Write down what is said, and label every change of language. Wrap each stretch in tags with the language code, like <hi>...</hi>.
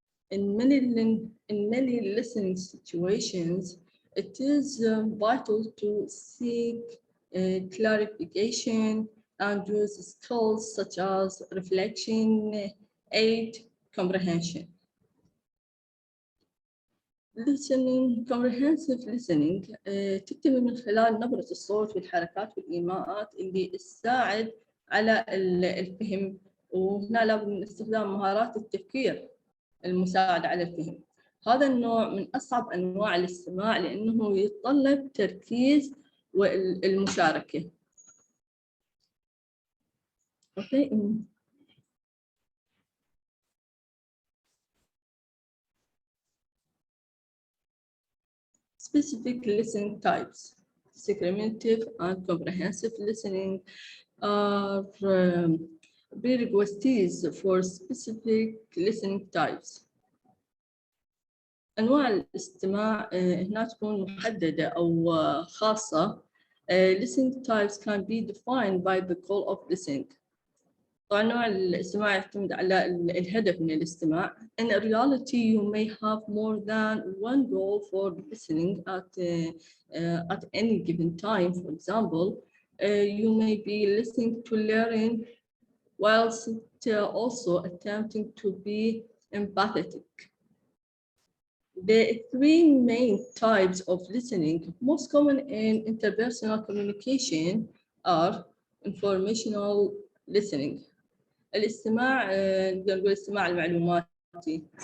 <en>In many listening situations, it is vital to seek clarification, and use skills such as reflection, aid, comprehension. Listening, comprehensive listening</en> <ar>تكتمل من خلال نبرة الصوت والحركات والإيماءات اللي تساعد على الفهم، وهنا لابد من استخدام مهارات التفكير المساعدة على الفهم. هذا النوع من أصعب أنواع الاستماع لأنه يتطلب تركيز والمشاركة.</ar> <en>Okay. Specific listening types. Discriminative and comprehensive listening are prerequisites for specific listening types.</en> <ar>أنواع الاستماع هنا تكون محددة أو خاصة.</ar> <en>Listening types can be defined by the goal of listening.</en> <ar>طبعاً نوع الاستماع يعتمد على الهدف من الاستماع.</ar> <en>In reality, you may have more than one goal for listening at any given time. For example, you may be listening to learn whilst also attempting to be empathetic. The three main types of listening most common in interpersonal communication are informational listening.</en> <ar>الاستماع نقدر نقول الاستماع المعلوماتي.</ar>